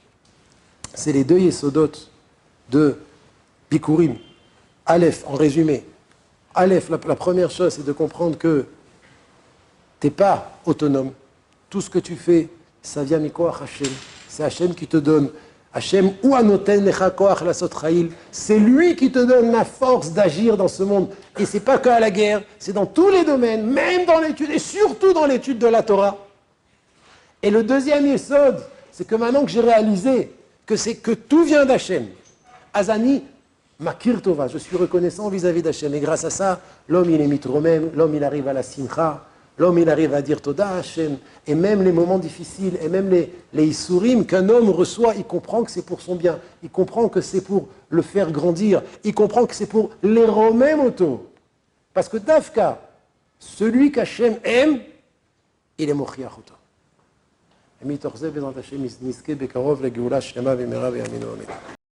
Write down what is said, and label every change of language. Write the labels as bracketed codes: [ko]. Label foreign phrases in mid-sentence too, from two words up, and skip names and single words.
[fr] C'est les deux yesodot de Bikurim. Aleph, en résumé. Aleph, la première chose, c'est de comprendre que tu n'es pas autonome. Tout ce que tu fais, ça vient [he] מכח השם. [fr] C'est Hashem qui te donne. [he] השם, הוא הנותן לך כח לעשות חיל. [fr] C'est lui qui te donne la force d'agir dans ce monde. Et c'est pas qu'à la guerre, c'est dans tous les domaines, même dans l'étude, et surtout dans l'étude de la Torah. Et le deuxième yesod, c'est que maintenant que j'ai réalisé que tout vient d'Hachem, [he] אז אני, מכיר טובה, [fr] je suis reconnaissant vis-à-vis d'Hachem. Et grâce à ça, l'homme il est mitromem, l'homme il arrive à la simcha, l'homme il arrive à dire [he] תודה השם. [fr] Et même les moments difficiles, et même les isurim qu'un homme reçoit, il comprend que c'est pour son bien. Il comprend que c'est pour le faire grandir. Il comprend que c'est pour les [he] רומם אותו. [fr] Parce que Dafka, celui qu'Hachem aime, il est [he] מוכיח אותו. ומתוך זה בעזרת השם נזכה בקרוב לגאולה שלמה במהרה בימינו אמן.